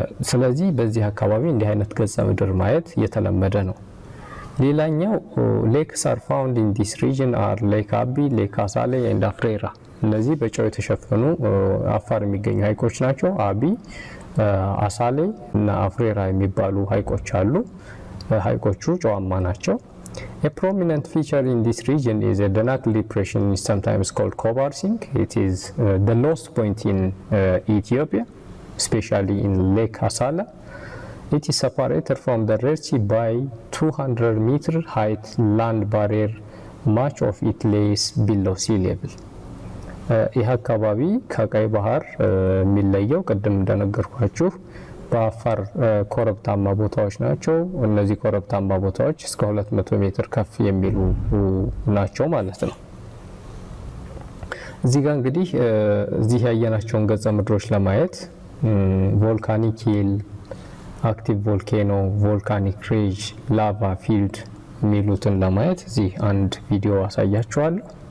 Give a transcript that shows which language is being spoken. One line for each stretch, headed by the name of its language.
Amharic: ስለዚህ በዚህ አካባቢ እንዲህ አይነት ገጸ ምድር ማየት የተለመደ ነው። ሌላኛው
English: ሌክስ አር ፋውንድ ኢን ዲስ ሪጅን አር ሌክ አቢ፣ ሌክ አሳሌ ኤንድ አፍሬራ።
Amharic: እነዚህ በጨው የተሸፈኑ አፋር የሚገኙ ሀይቆች ናቸው። አቢ፣ አሳሌ እና አፍሬራ የሚባሉ ሀይቆች አሉ። ሀይቆቹ ጨዋማ ናቸው።
English: A prominent feature in this region is a Danakil depression, sometimes called Kobar sink. It is the lowest point in Ethiopia, especially in Lake Asala. It is separated from the Red Sea by 200-meter height land barrier. Much of it lays below sea level.
Amharic: ይህ አካባቢ ከቀይ ባህር የሚለየው ቅድም እንደነገርኳችሁ በአፋር ኮረብታማ ቦታዎች ናቸው። እነዚህ ኮረብታማ ቦታዎች እስከ 200 ሜትር ከፍ የሚሉ ናቸው ማለት ነው። እዚህ ጋር እንግዲህ እዚህ ያየናቸውን ገጸ ምድሮች ለማየት ቮልካኒክ ሂል፣ አክቲቭ ቮልኬኖ፣ ቮልካኒክ ሪጅ፣ ላቫ ፊልድ የሚሉትን ለማየት እዚህ አንድ ቪዲዮ አሳያችኋለሁ።